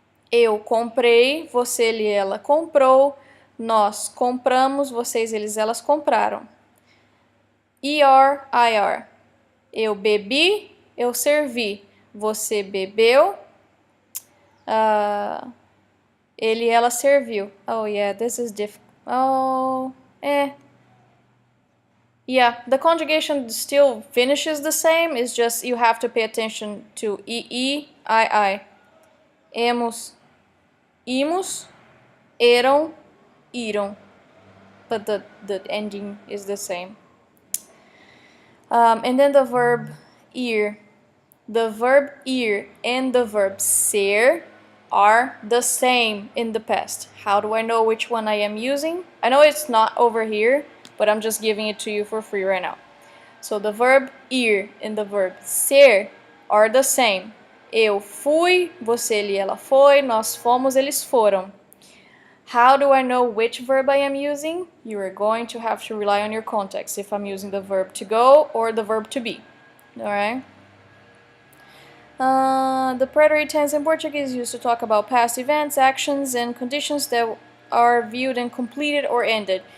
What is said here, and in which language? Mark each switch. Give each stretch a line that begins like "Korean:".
Portuguese: Eu comprei, você, ele, ela comprou, nós compramos, vocês, eles, elas compraram. ER, IR. Eu bebi, eu servi. Você bebeu, ele, ela serviu.
English: Oh yeah, this is difficult. Oh, yeah, the conjugation still finishes the same. It's just you have to pay attention to I. Hemos, Imos, eram, iram. But the ending is the same. And then the verb ir. The verb ir and the verb ser are the same in the past. How do I know which one I am using? I know it's not over here, but I'm just giving it to you for free right now. So the verb ir and the verb ser are the same.
Portuguese: Eu fui, você, ele, ela foi, nós fomos, eles foram.
English: How do I know which verb I am using? You are going to have to rely on your context if I'm using the verb to go or the verb to be. Alright? The predatory tense in Portuguese is used to talk about past events, actions, and conditions that are viewed and completed or ended.